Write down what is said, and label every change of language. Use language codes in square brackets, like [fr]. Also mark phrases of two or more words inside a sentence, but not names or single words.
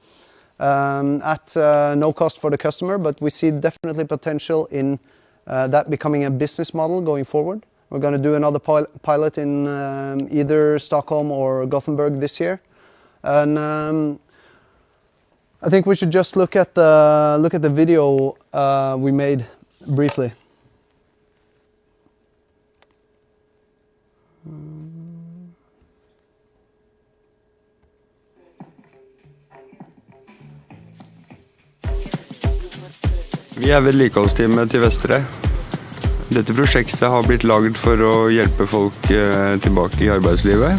[en] At no cost for the customer, but we see definitely potential in that becoming a business model going forward. We're going to do another pilot in either Stockholm or Gothenburg this year, and I think we should just look at the video we made briefly. [no] Vi er vedlikeholdsteamet til Vestre. Dette prosjektet har blitt laget for å hjelpe folk tilbake i arbeidslivet.